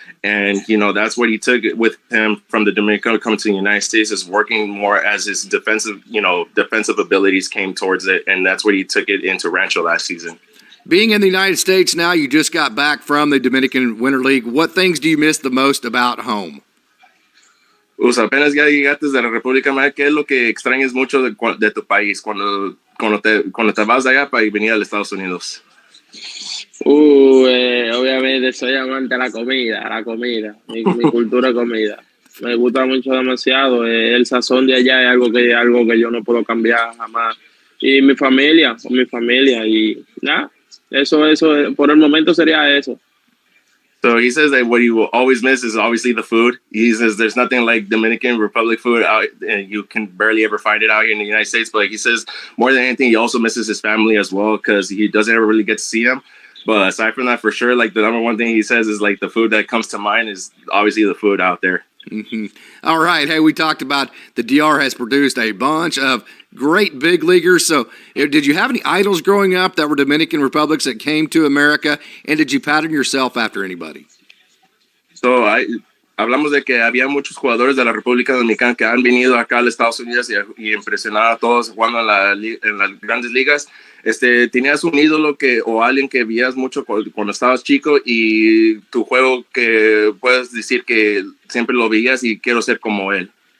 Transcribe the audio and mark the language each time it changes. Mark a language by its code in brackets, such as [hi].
[en] And, that's what he took with him from the Dominican coming to the United States, is working more as his defensive abilities came towards it. And that's what he took it into Rancho last season. Being in the United States now, you just got back from the Dominican Winter League. What things do you miss the most about home? [es] Pues apenas ya llegaste de la República Dominicana, ¿qué es lo que extrañas mucho de tu país cuando te vas allá para venir a los Estados Unidos? Obviamente soy amante de la comida, mi cultura de comida. Me gusta mucho demasiado. El sazón de allá es algo que yo no puedo cambiar jamás. Y mi familia, y nada, eso por el momento sería eso. [en] So he says that what he will always miss is obviously the food. He says there's nothing like Dominican Republic food out, and you can barely ever find it out here in the United States. But he says more than anything, he also misses his family as well, because he doesn't ever really get to see them. But aside from that, for sure, like the number one thing he says is like the food that comes to mind is obviously the food out there. Mm-hmm. All right. Hey, we talked about the DR has produced a bunch of great big leaguers. So did you have any idols growing up that were Dominican Republics that came to America? And did you pattern yourself after anybody? [es] So hablamos de que había muchos jugadores de la República Dominicana que han venido acá a los Estados Unidos y impresionado a todos jugando en las grandes ligas. ¿Tenías un ídolo o alguien que veías mucho cuando estabas chico y tu juego que puedes decir que siempre lo veías y quiero ser como él?